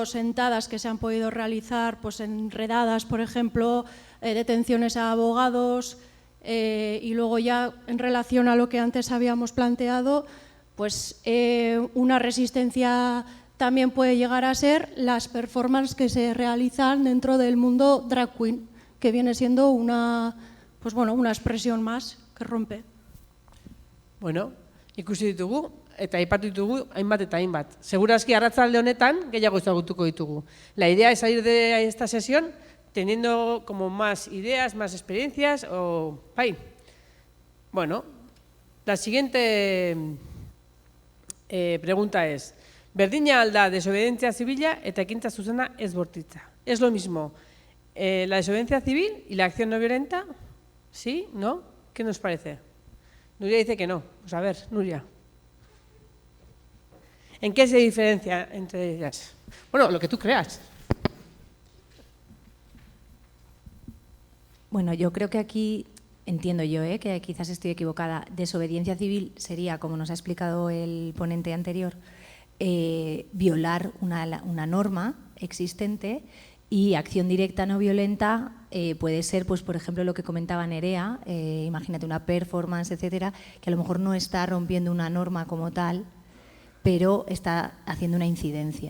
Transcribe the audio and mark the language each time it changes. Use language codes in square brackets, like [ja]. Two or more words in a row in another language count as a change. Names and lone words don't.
[es] sentadas que se han podido realizar pues en redadas, por ejemplo, detenciones a abogados, y luego ya en relación a lo que antes habíamos planteado, pues una resistencia también puede llegar a ser las performances que se realizan dentro del mundo drag queen, que viene siendo una expresión más que rompe. [eu] Bueno, ikusi ditugu eta aipatu ditugu hainbat eta hainbat. Segurazki arratsalde honetan gehiago ezagutuko ditugu. [es] La idea es salir de esta sesión teniendo como más ideas, más experiencias o bai. Bueno, la siguiente pregunta es: [eu] berdina al da desobediencia zibila eta ekintza zuzena ez bortitza. [es] ¿Es lo mismo la desobediencia civil y la acción no violenta? ¿Sí? ¿No? ¿Qué nos parece? Nuria dice que no. Pues a ver, Nuria. ¿En qué se diferencia entre ellas? Bueno, lo que tú creas. Bueno, yo creo que aquí, entiendo yo, que quizás estoy equivocada, desobediencia civil sería, como nos ha explicado el ponente anterior, violar una norma existente, y acción directa no violenta puede ser, pues por ejemplo, lo que comentaba Nerea, imagínate una performance, etcétera, que a lo mejor no está rompiendo una norma como tal, pero está haciendo una incidencia.